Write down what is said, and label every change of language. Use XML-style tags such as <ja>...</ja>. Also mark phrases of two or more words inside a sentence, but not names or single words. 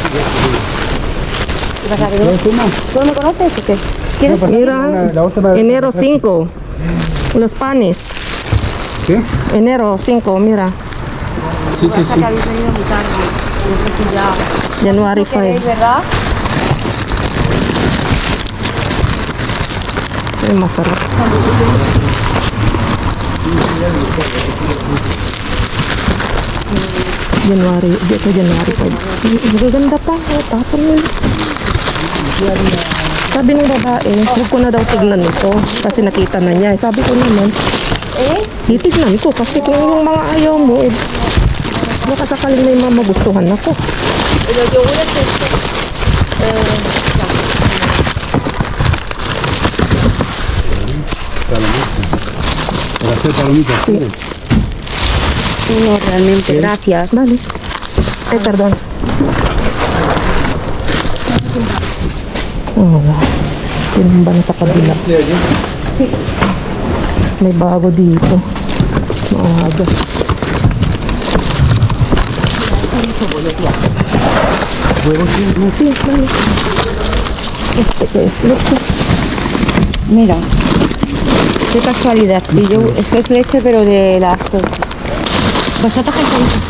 <es>¿Qué pasa? ¿Que ¿Tú no me conoces o qué? ¿Quieres? Mira, enero 5. Los panes. ¿Qué? Enero 5, mira. Sí, sí, sí. Que habéis venido muy tarde. Yo sé que ya. January ¿No queréis, 5. verdad?</es> <tl>Ay, masarap. January, dito January 5. Magaganda pa. Oh, tapon yun. Sabi ng babae, huwag ko na daw tignan ito kasi nakita na niya. Sabi ko naman, titignan ko kasi kung yung mga ayaw mo, baka sakaling may mga magustuhan ako.</tl> <es>Los yogures Para hacer palomitas. ¿sí? no, realmente, gracias. Dale. Ay, perdón. Oh, wow.</es> <tl>Tinumba na sa kabila. May bago dito. Maaga.</tl> <es>Sí, dale. Este que es leche. Mira, qué casualidad. Y yo, esto es leche, pero de las. ¿Vosotros qué sois?</es>